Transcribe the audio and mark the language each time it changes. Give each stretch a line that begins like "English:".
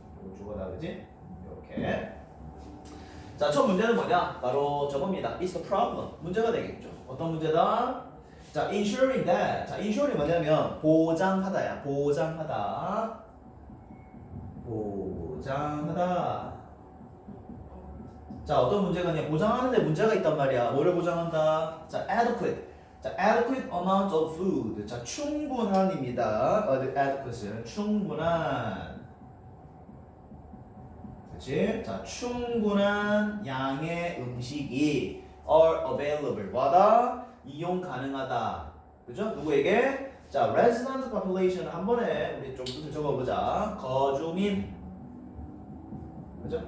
Korean: 이거 주어다 그지? 이렇게. 자, 첫 문제는 뭐냐? 바로 저겁니다.
English: It's the problem.
Korean: 문제가 되겠죠. 어떤 문제다?
English: 자, ensuring that.
Korean: 자, ensuring 뭐냐면 보장하다야. 보장하다. 보장하다. 자, 어떤 문제가 있냐? 보장하는데 문제가 있단 말이야. 뭐를 보장한다? 자, adequate.
English: 자, adequate amount of food.
Korean: 자, 충분한입니다. adequate는 충분한. 그렇지? 자, 충분한 양의 음식이
English: are available.
Korean: 뭐다? 이용 가능하다. 그죠? 누구에게? 자,
English: resident population
Korean: 한 번에 우리 좀 뜻을 적어보자. 거주민. 그죠?